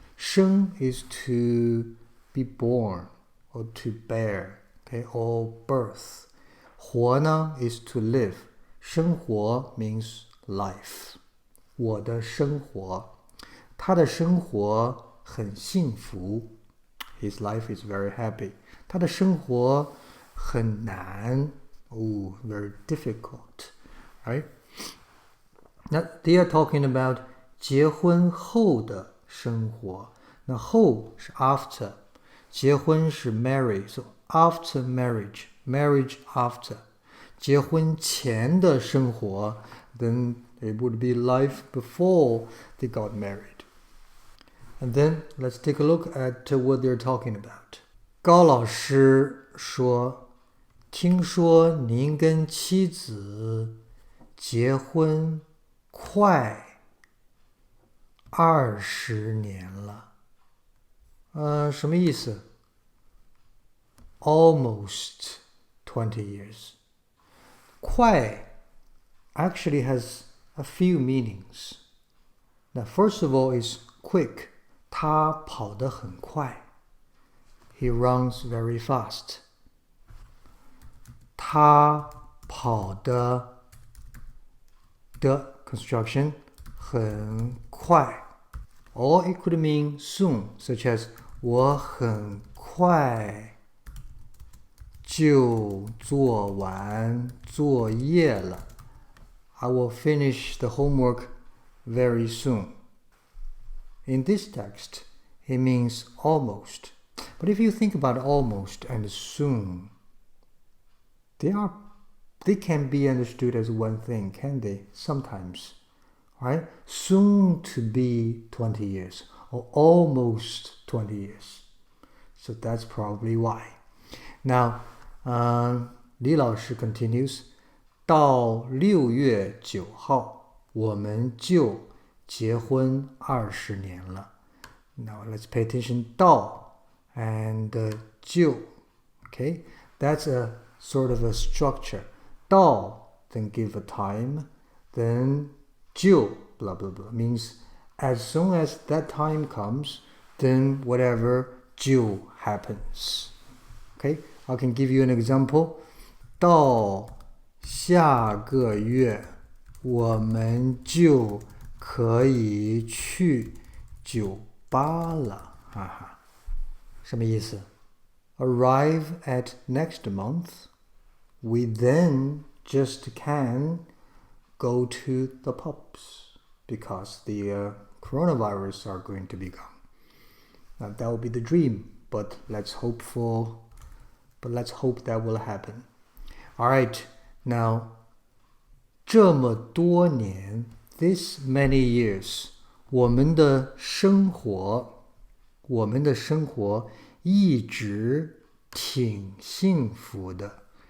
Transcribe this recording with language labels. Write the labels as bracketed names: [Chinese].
[English] 生 is to be born or to bear, okay, or birth. 活呢 is to live. 生活 means life. [Chinese] 我的生活，他的生活很幸福。 [English] His life is very happy. [Chinese] 他的生活很难。 [English] very difficult, right? Now they are talking about [Chinese] 结婚后的生活。那后是 [English] after， [Chinese] 结婚是 [English] marry, so after marriage after。 [Chinese] 结婚前的生活 [English] then it would be life before they got married. And then let's take a look at what they're talking about. [Chinese] 高老师说，听说您跟妻子结婚快20年了。什么意思？ [English] Almost 20 years. 快 actually has a few meanings. Now, first of all is quick. [Chinese] 他跑得很快。 [English] He runs very fast. [Chinese] 他跑的 [English] construction [Chinese] 很快。 [English] Or it could mean soon, such as [Chinese] 我很快就做完作业了。 [English] I will finish the homework very soon. In this text, it means almost. But if you think about almost and soon, they can be understood as one thing, can they? Sometimes. Right? Soon to be 20 years or almost 20 years. So that's probably why. Now, 李老师 continues, [Chinese] 到6月9号我们就结婚20年了。 [English] Now let's pay attention 到 and 就 okay? That's a sort of a structure. 到 then give a time, then 就 blah blah blah means as soon as that time comes, then whatever 就 happens. Okay, I can give you an example. [Chinese] 到下个月我们就可以去酒吧了，哈哈，什么意思？ [English] Arrive at next month, we then just can go to the pubs because the coronavirus are going to be gone. Now that would be the dream, but let's hope that will happen. All right, now [Chinese] 这么多年 [English] this many years [Chinese] 我们的生活一直挺幸福的。